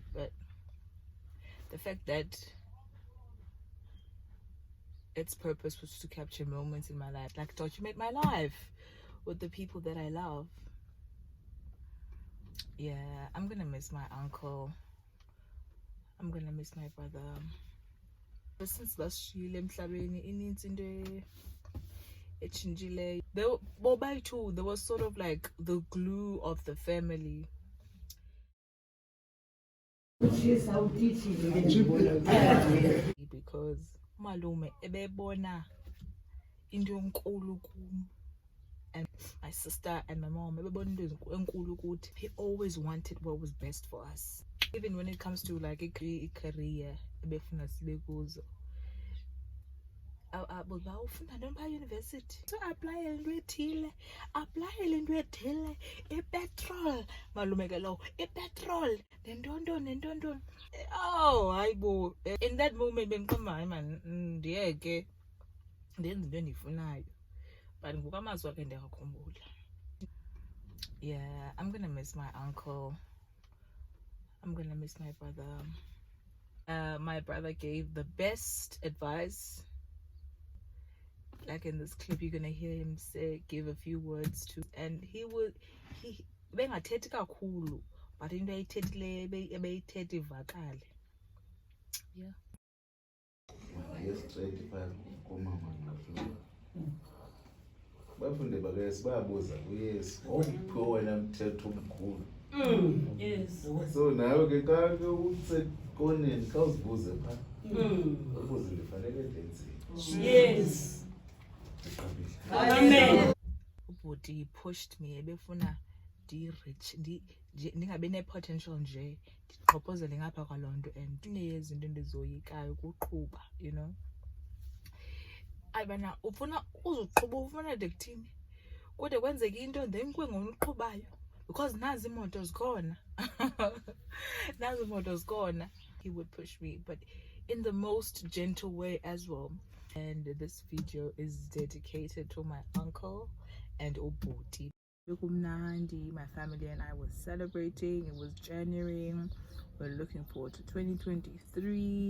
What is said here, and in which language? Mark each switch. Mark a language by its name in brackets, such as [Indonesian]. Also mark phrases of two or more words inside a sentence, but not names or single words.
[English] But the fact that its purpose was to capture moments in my life, like document my life with the people that I love. Yeah, I'm gonna miss my uncle. I'm gonna miss my brother. But since [Xhosa] bashiyile emhlabeni inintsi into echinjileyo. [English] Bobai too, there was sort of like the glue of the family. [Xhosa] Because malume ebebona into enkulu kum, [English] and my sister and my mom [Xhosa] ebebona into enkulu kuthi. [English] He always wanted what was best for us, even when it comes to like a career [Xhosa] ebefuna sibe kuzo. Ufunda ntoni phaa university? So aplayele into ethile, aplayele into ethile, ipetrol malume ke lowo, ipetrol nentontoni. Oh hayi bo, [English] in that moment [Xhosa] bendiqamba hayi man, ndiyeke ndenze into endiyifunayo, but ngoku amazwi akhe ndiyakhumbula. [English] Yeah, I'm gonna miss my uncle. I'm gonna miss my brother. My brother gave the best advice. Like in this clip, you're gonna hear him give a few words to, and he [Xhosa] bengathethi kakhulu, [English] but [Xhosa] into ayithethileyo ebeyithetha ivakale. [English] Yeah. [Xhosa] Bafunde bakayesi bayabuza kuyesu uphiwe wena mthetho omkhulu. [English] Yes. [Xhosa] So nawe ke xa ke usekoneni xa uzibuze phaa ubuze ndifanele ndenzeni. [English] Yes. Amen. [Xhosa] Ubhuti [English] pushed me [Xhosa] ebefuna ndi-rich ndingabi ne-potential nje, ndiqophozele ngapha kwaloo nto, and ineyezinto endizoyikayo kuqhuba, [English] you know. [Xhosa] Ayibana ufuna uzuqhuba, ufuna de kuthini kude kwenzeke into then kube ngona uqhubayo, because nazi imoto zikhona. Nazi imoto zikhona. [English] He would push me, but in the most gentle way as well. And this video is dedicated to my uncle and ubhuti. My family and I were celebrating. It was January. We're looking forward to 2023.